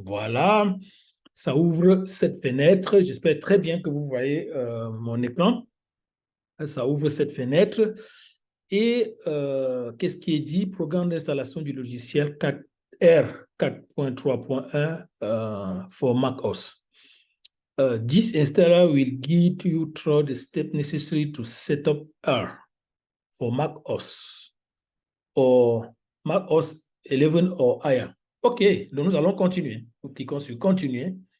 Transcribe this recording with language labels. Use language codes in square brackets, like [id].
[fr] Voilà, ça ouvre cette fenêtre. J'espère très bien que vous voyez mon écran. Ça ouvre cette fenêtre. Et qu'est-ce qui est dit? Programme d'installation du logiciel R4.3.1 for macOS. [en] This installer will guide you through the steps necessary to set up R for macOS or macOS 11 or higher. [fr] OK, donc nous allons continuer. Nous cliquons sur continuer.